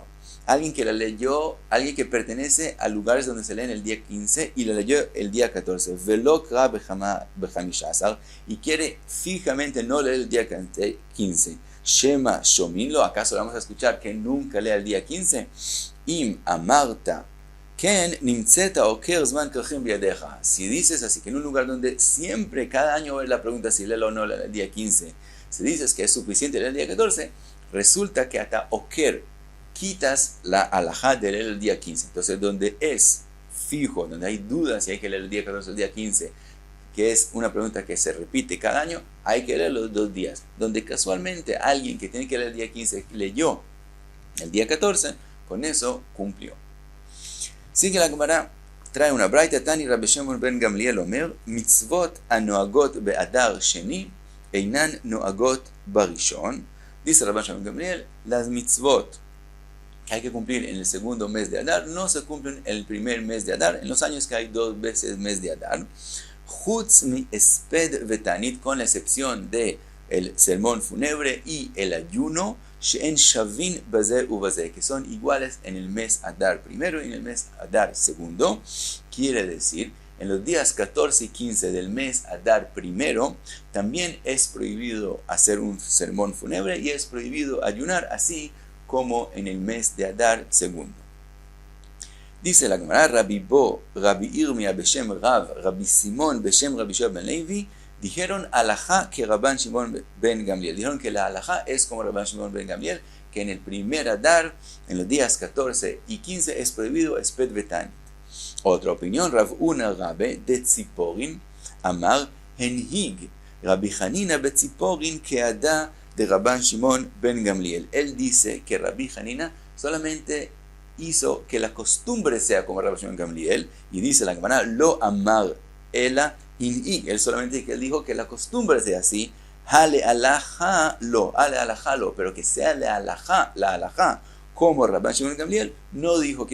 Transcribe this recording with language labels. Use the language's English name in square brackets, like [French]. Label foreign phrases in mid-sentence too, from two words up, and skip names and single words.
[Spanish] Alguien que la leyó, alguien que pertenece a lugares donde se lee en el día 15 y la leyó el día 14. [Hebrew] ולא קרא בחמשה עשר [Spanish] y quiere fijamente no leer el día 15. [Hebrew] שמא שומעין לו, [Spanish] ¿acaso vamos a escuchar que nunca lea el día 15? [Hebrew] אם אמרת כן נמצאת עוקר זמן כרכים בידיה. [Spanish] Si dices así, que en un lugar donde siempre, cada año va a ver la pregunta si léelo o no el día 15, si dices que es suficiente leer el día 14, resulta que hasta oker quitas la alajá de leer el día 15. Entonces, donde es fijo, donde hay dudas si hay que leer el día 14 o el día 15, que es una pregunta que se repite cada año, hay que leer los 2 días. Donde casualmente alguien que tiene que leer el día 15 leyó el día 14, con eso cumplió. Sigue la Gemara, trae una braita, [Hebrew] Tani Rabbi Shimon ben Gamliel אומר מצוות הנוהגות באדר שני אינן נוהגות בראשון. [Spanish] Dice Rabbi Shimon ben Gamliel, las mitzvot que hay que cumplir en el segundo mes de Adar no se cumplen en el primer mes de Adar, en los años que hay 2 veces mes de Adar. [Hebrew] חוץ מהספד ותענית, [Spanish] con la excepción de el sermón fúnebre y el ayuno, [Hebrew] שהן שוין בזה ובזה, [Spanish] que son iguales en el mes Adar primero y en el mes Adar segundo. Quiere decir, en los días 14 y 15 del mes Adar primero, también es prohibido hacer un sermón fúnebre y es prohibido ayunar, así como en el mes de Adar segundo. Dice la Gemara, Rabbi Bo, Rabbi Irmia Beshem Rav, Rabbi Simón Beshem Rabbi Shua ben Levi, dijeron alajá que Rabban Shimon ben Gamliel. Dijeron que la alajá es como Rabban Shimon ben Gamliel, que en el primer Adar, en los días 14 y 15, es prohibido [Hebrew] הספד ותענית. [Spanish] Otra opinión, Rav Una Rabbe de Tziporin, [Hebrew] אמר הנהיג, [Spanish] Rabbi Hanina Betziporin Keada de Rabban Shimon ben Gamliel. Él dice que Rabbi Hanina solamente hizo que la costumbre sea como Rabbi Shimon ben Gamliel, y dice la Gemara, [Hebrew] לא אמר אלא הנהיג. [Spanish] Él solamente dijo que la costumbre sea así, [Hebrew] הא הלכה לא, [Spanish] pero que sea la alajá como Rabban Shimon ben Gamliel, no dijo.